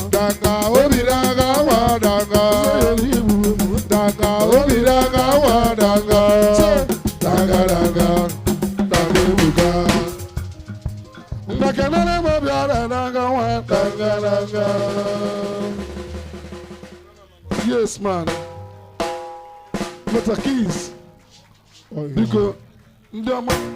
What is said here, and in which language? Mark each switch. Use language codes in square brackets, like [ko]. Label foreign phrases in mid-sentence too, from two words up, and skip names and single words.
[ig] Danga, obi danga nwa, danga. Ezoghị m ibu m. Danga, obi danga nwa, danga. Danga, danga, danga ebuka. Mgbe kenere m obi ọrịa danga nwa, danga, danga. [en] Yes, man. Mr. Keys. Oh, yeah. [ig] Biko, ndị ọma.